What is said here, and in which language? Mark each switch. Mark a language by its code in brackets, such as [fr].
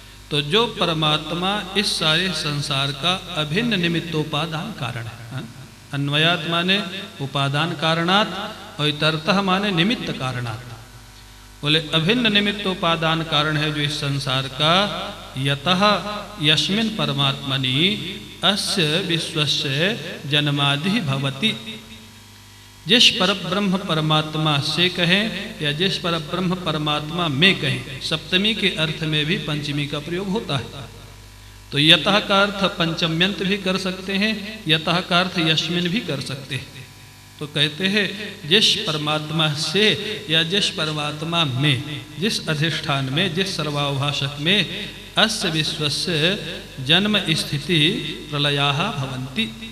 [hi] तो जो परमात्मा इस सारे संसार का अभिन्न निमित्तोपादान कारण है। अन्वयात माने उपादान कारणात्, और इतरतः माने निमित्त कारणात्। बोले अभिन्न निमित्तोपादान कारण है जो इस संसार का। [sa] यतः यस्मिन् परमात्मनि अस्य विश्वस्य जन्मादि भवति। [hi] जिस परब्रह्म परमात्मा से कहें या जिस परब्रह्म परमात्मा में कहें, सप्तमी के अर्थ में भी पंचमी का प्रयोग होता है। तो यतः का अर्थ पंचम्यंत भी कर सकते हैं, यतः का अर्थ यस्मिन् भी कर सकते हैं। तो कहते हैं जिस परमात्मा से या जिस परमात्मा में, जिस अधिष्ठान में, जिस सर्वाभाषक में [sa] अस्य विश्वस्य जन्म स्थिति प्रलयाः भवन्ति।